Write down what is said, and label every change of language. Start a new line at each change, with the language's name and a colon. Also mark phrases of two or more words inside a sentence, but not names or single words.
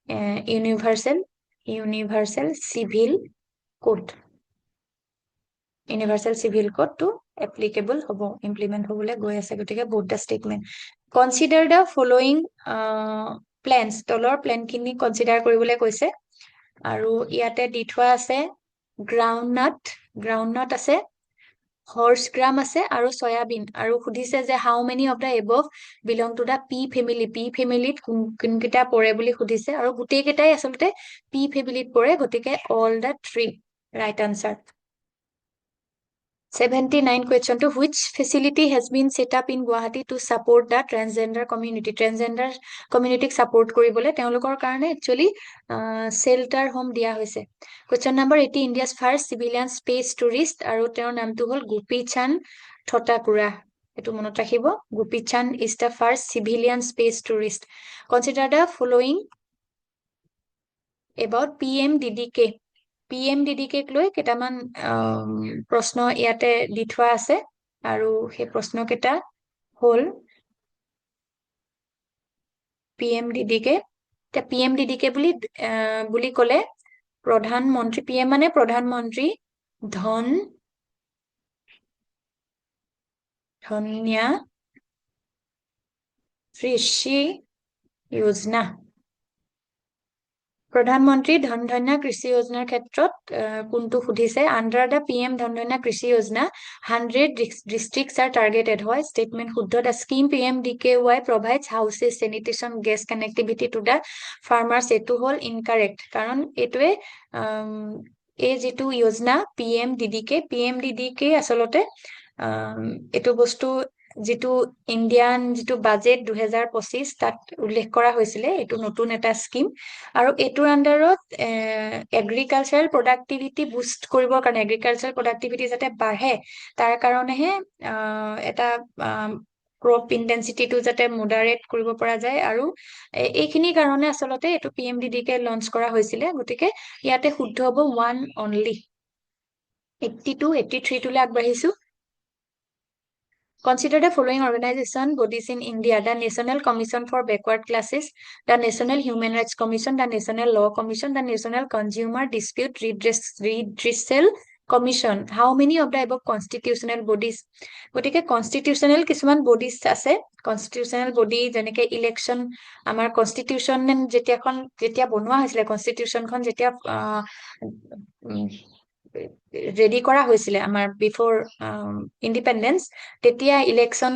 English: universal civil codeটো applicable
Assamese: হ'ব ইমপ্লিমেণ্ট হ'বলৈ গৈ আছে গতিকে
English: both the statement consider the following plants
Assamese: তলৰ প্লেনখিনি কনচিডাৰ কৰিবলৈ কৈছে আৰু ইয়াতে দি থোৱা আছে গ্ৰাউণ্ডনাট আছে
English: horse gram
Assamese: আছে আৰু চয়াবিন আৰু সুধিছে যে
English: how many of the above belong to the pea familyত
Assamese: কোনকেইটা পৰে বুলি সুধিছে আৰু গোটেইকেইটাই আচলতে
English: pea familyত
Assamese: পৰে গতিকে
English: all the 3 right answer 79 question to which facility has been set up in Guwahati to support the transgender community support
Assamese: কৰিবলৈ তেওঁলোকৰ কাৰণে
English: actually shelter home
Assamese: দিয়া হৈছে
English: question number 80 India's first civilian space tourist
Assamese: আৰু তেওঁৰ নামটো হ'ল গোপী চান্দ থতাকুৰা এটো মনত ৰাখিব
English: গোপী চান্দ is the first civilian space tourist consider the following
Assamese: about PMDDK লৈ কেইটামান প্ৰশ্ন ইয়াতে দি থোৱা আছে আৰু সেই প্ৰশ্ন কেইটা হ'ল PMDDK বুলি ক'লে প্ৰধানমন্ত্ৰী PM মানে প্ৰধানমন্ত্ৰী ধন্যা কৃষি যোজনা প্ৰধানমন্ত্ৰী ধন্যা কৃষি যোজনাৰ ক্ষেত্ৰত কোনটো সুধিছে
English: under the
Assamese: PM ধন্যা কৃষি যোজনা
English: 100 districts are targeted হয় statement শুদ্ধ the scheme PMDKY provides houses sanitation gas connectivity to the farmers
Assamese: এটো হ'ল
English: incorrect
Assamese: কাৰণ এটোৱে এই যিটো যোজনা PMDDK আচলতে এটো বস্তু যিটো ইণ্ডিয়ান যিটো বাজেট 2025 তাত উল্লেখ কৰা হৈছিলে এটো নতুন এটা স্কিম আৰু এটোৰ আণ্ডাৰত
English: agricultural productivity boost
Assamese: কৰিবৰ কাৰণে
English: agricultural productivity
Assamese: যাতে বাঢ়ে তাৰ কাৰণেহে এটা
English: crop intensityটো
Assamese: যাতে মডাৰেট কৰিব পৰা যায় আৰু এইখিনি কাৰণে আচলতে এইটো PMDD-কে লঞ্চ কৰা হৈছিলে গতিকে ইয়াতে শুদ্ধ হ'ব 1 অনলি 82 83 টোলৈ আগবাঢ়িছো
English: Consider the following organization bodies in India: the National Commission for Backward Classes, the National Human Rights Commission, the National Law Commission, the National Consumer Dispute Redressal Commission. How many of the above constitutional bodies?
Assamese: গতিকে constitutional কিছুমান bodies আছে
English: constitutional body
Assamese: যেনেকে election আমাৰ constitution যেতিয়া বনোৱা হৈছিলে constitution খন যেতিয়া ৰেডি কৰা হৈছিলে আমাৰ
English: before independence
Assamese: তেতিয়া ইলেকশ্যন